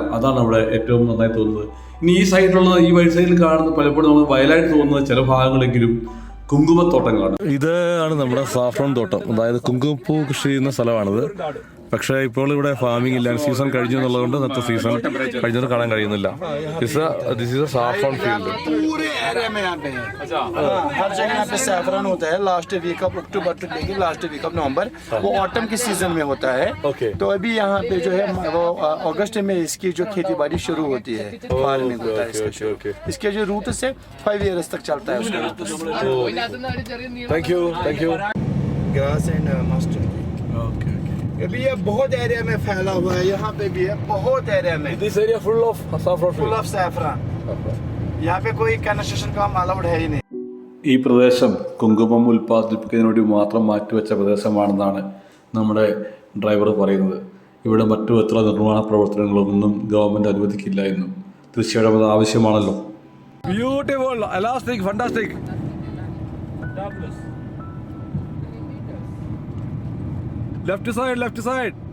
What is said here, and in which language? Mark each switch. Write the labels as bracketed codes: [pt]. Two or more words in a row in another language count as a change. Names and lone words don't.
[ml] അതാണ് അവിടെ ഏറ്റവും നന്നായി തോന്നുന്നത്. ഇനി ഈ സൈഡിലുള്ളത്, ഈ വഴി സൈഡിൽ കാണുന്നത് പലപ്പോഴും നമുക്ക് വയലായിട്ട് തോന്നുന്നത് ചില ഭാഗങ്ങളെങ്കിലും കുങ്കുമത്തോട്ടങ്ങളാണ്. ഇത് ആണ് നമ്മുടെ സാഫ്രോൺ തോട്ടം, അതായത് കുങ്കുമപ്പൂ കൃഷി ചെയ്യുന്ന സ്ഥലമാണിത്. പക്ഷേ ഇപ്പോൾ ഇവിടെ ഫാമിംഗ് ഇല്ല, സീസൺ കഴിഞ്ഞു എന്നുള്ളതുകൊണ്ട് ഇന്നത്തെ സീസൺ കഴിഞ്ഞത് കാണാൻ കഴിയുന്നില്ല. [en] This is a saffron field. [hi] पूरे एरिया में यहाँ पे है। हर जगह यहाँ पे सैफरन होता है [en] last week of October [hi] से लेकर [en] last week of November. [hi] वो ऑटम के सीजन में होता है। तो अभी यहाँ पे जो है वो अगस्त में इसकी जो खेती बाड़ी शुरू होती है, फार्मिंग होता है इसका। इसके जो रूट से 5 ईयर्स तक चलता है उसका। [en] Thank you. Grass and mustard. [hi] अभी ये बहुत एरिया में फैला हुआ है, यहाँ पे भी है बहुत एरिया में। [en] This area full of saffron, Full of saffron. [hi] यहाँ पे कोई कंस्ट्रक्शन काम अलाउड है ही नहीं। [ml] ഈ പ്രദേശം കുങ്കുമം ഉൽപ്പാദിപ്പിക്കുന്നതിന് വേണ്ടി മാത്രം മാറ്റിവെച്ച പ്രദേശമാണെന്നാണ് നമ്മുടെ ഡ്രൈവർ പറയുന്നത്. ഇവിടെ മറ്റു എത്ര നിർമ്മാണ പ്രവർത്തനങ്ങളൊന്നും ഗവൺമെൻറ് അനുവദിക്കില്ല എന്നും. തീർച്ചയായിട്ടും അത് ആവശ്യമാണല്ലോ. [en] Beautiful, elastic, fantastic. Left side.